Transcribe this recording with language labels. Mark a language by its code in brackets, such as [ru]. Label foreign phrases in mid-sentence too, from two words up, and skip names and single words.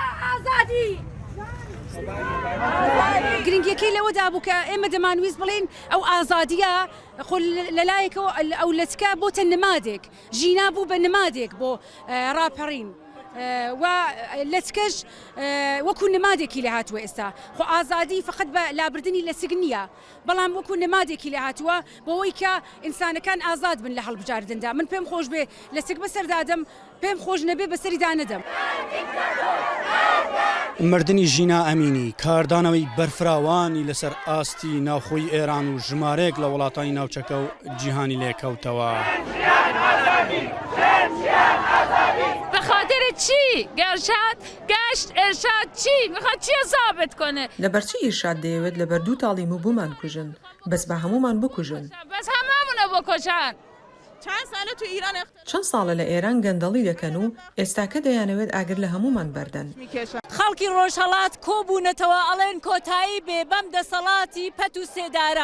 [ckb] گرنگیەکەی لەوەدا بوو کە ئێمە دەمانویست بڵێن ئەو ئازادیە خۆ لەلایەکەوە ئەو لەچکە بۆتە نمادێک ژینا بوو بە نمادێک بۆ ڕاپەڕین و لەچکەش وەکو نمادێکی لە هاتووە ئێستا خۆ ئازادی فقط بە لابردنی لە سگن نییە بەڵام وەکو نمادێکی لە هاتووە بەوەی کە ئینسانەکان ئازاد بن لە هەڵبژاردندا. من پێم خۆش بێ لە سگ بەسەردادەم پێم خۆش نەبێ بەسەریدا نەدەم. مردنی ژینا ئەمینی کاردانەوەی بەرفراوانی لەسەر ئاستی ناوخۆی ئێران و ژمارەیەک لە وڵاتانی ناوچەکە و جیهانی لێکەوتەوە. [fa] بخاطر چی؟ گشت ارشاد چی؟ میخواد چی ثابت کنه؟ [ckb] لەبەرچی ئیرشاد دەیەوێت لەبەر دوو تاڵیم و بوومان کوژن بەس بە هەمومان بکوژن. بەس هەمامونە بکوژن. چەند ساڵە لە ئێران گەندەڵی دەکەن و ئێستاکە دەیانەوێت ئاگر لە هەمومان بەردەن. خەڵکی ڕۆژهەڵات کۆبوونەتەوە ئەڵێن کۆتایی بێ بەم دەسەڵاتی پەت و سێدارە.